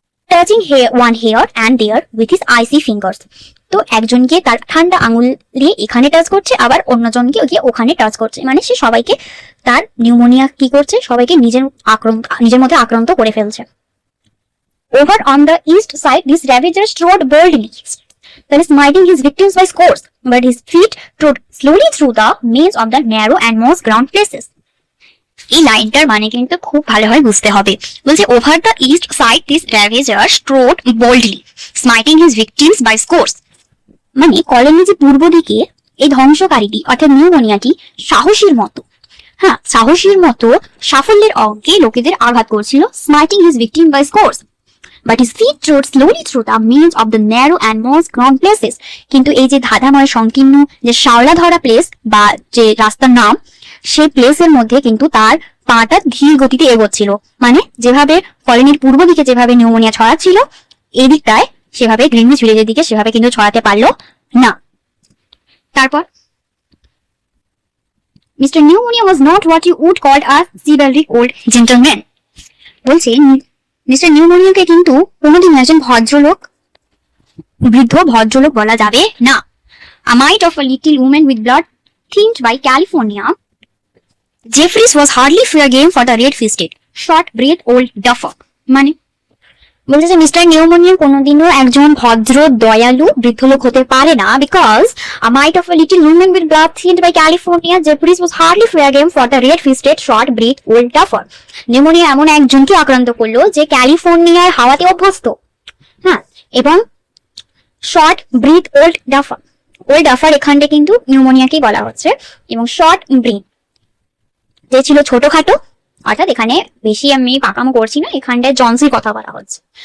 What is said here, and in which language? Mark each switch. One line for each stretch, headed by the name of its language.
English: touching one here and there with his icy fingers,
Bangla: তো একজনকে তার ঠান্ডা আঙুল দিয়ে এখানে টাচ করছে, আবার অন্যজনকে গিয়ে ওখানে টাচ করছে, মানে সে সবাইকে তার নিউমোনিয়া কি করছে, সবাইকে নিজের মধ্যে আক্রান্ত করে ফেলছে।
English: Over on the east side this ravager strode boldly, that is smiting his victims by scores, but his feet trod slowly through the maze of the narrow and moss ground places.
Bangla: এই লাইনটার মানে কিন্তু খুব ভালোভাবে বুঝতে হবে। বলছে
English: over the east side this ravager strode boldly, smiting his victims by scores,
Bangla: মানে কলোনির যে পূর্ব দিকে এই ধ্বংসকারীটি অর্থাৎ নিউমোনিয়াটি সাহসীর মতো, হ্যাঁ সাহসীর মতো সাফল্যের অঙ্কে লোকেদের আঘাত করছিল।
English: smiting his victim by scores, but his feet trod slowly through the maze of the narrow and moss grown places,
Bangla: কিন্তু এই যে ধাঁধাময় সংকীর্ণ যে শাওলা ধরা প্লেস বা যে রাস্তার নাম, সেই প্লেসের মধ্যে কিন্তু তার পাটা ধীর গতিতে এগোচ্ছিল, মানে যেভাবে কলোনির পূর্ব দিকে যেভাবে নিউমোনিয়া ছড়াচ্ছিল এই দিকটায় সেভাবে গ্রিনউইচ ভিলেজের দিকে সেভাবে কিন্তু ছড়াতে পারলো না। তারপর mister pneumonia
English: was not what you would call a chivalric old gentleman,
Bangla: বলছে মিস্টার নিউমোনিয়াকে কিন্তু কোনোদিন একজন বৃদ্ধ ভদ্রলোক বলা যাবে না।
English: A mite of a little woman with blood thinned by California, Jeffries was hardly fair game for the red-fisted, short-breathed old duffer,
Bangla: মানে বলছে যে মিস্টার নিউমোনিয়া কোনোদিনও একজন ভদ্র দয়ালু বৃদ্ধ লোক হতে পারে না,
English: Because a mite of a little woman with blood thinned by California, Jeffries was hardly fair game for the red-fisted, short-breathed old duffer.
Bangla: Pneumonia এমন একজনকে আক্রান্ত করলো যে ক্যালিফোর্নিয়ার হাওয়াতে অভ্যস্ত, হ্যাঁ, এবং
English: Short breath old duffer.
Bangla: Old duffer এখানটা কিন্তু নিউমোনিয়াকেই বলা হচ্ছে, এবং শর্ট ব্রিথ যে ছিল ছোটখাটো, অর্থাৎ এখানে বেশি আমি পাকামো করছি না, এখানটায় জনসির কথা বলা হচ্ছে।